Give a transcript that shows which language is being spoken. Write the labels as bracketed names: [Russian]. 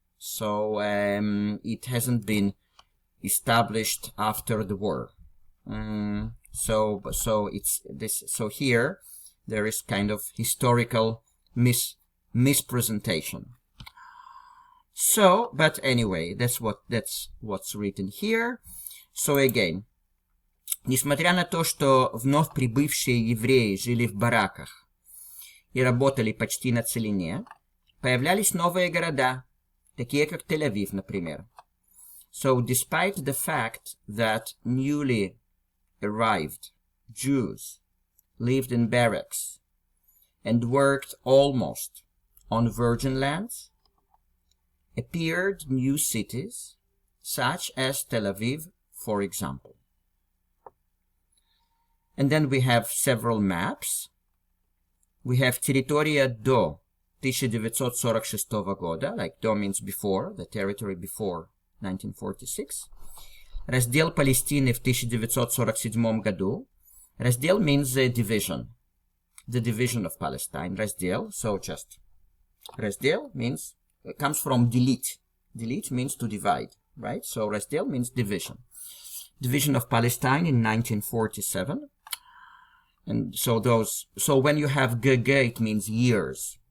[English] So it hasn't been established after the war. So it's this. So here there is kind of historical mispresentation. So, but anyway, that's what's written here. So again, [Russian] несмотря на то, что вновь прибывшие евреи жили в бараках и работали почти на целине, появлялись новые города, такие как Тель-Авив, например. [English] So despite the fact that newly arrived Jews lived in barracks and worked almost on virgin lands, appeared new cities such as Tel Aviv, for example. And then we have several maps. We have [Russian] территория до 1946 года, [English] like до means before, the territory before 1946. [Russian] Раздел Палестины в 1947 году. [English] Раздел means division. The division of Palestine. Раздел, so just. Раздел means, it comes from delete. Delete means to divide, right? So раздел means division. Division of Palestine in 1947. And so when you have GG, it means years.